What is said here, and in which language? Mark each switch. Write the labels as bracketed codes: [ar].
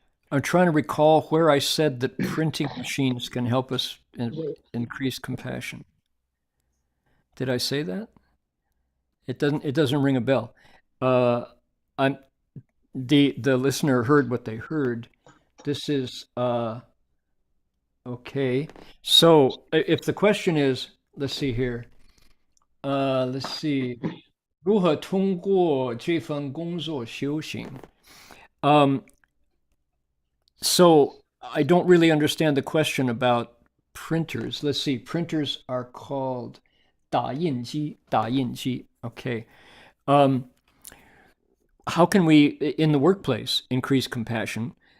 [en] I'm trying to recall where I said that printing machines can help us increase compassion. Did I say that? It doesn't ring a bell. The listener heard what they heard. This is okay. So if the question is, let's see here. Let's see. [zh] 如何通过这份工作修行? [en] So I don't really understand the question about printers. Let's see. Printers are called 打印机. Okay. How can we, in the workplace, increase compassion?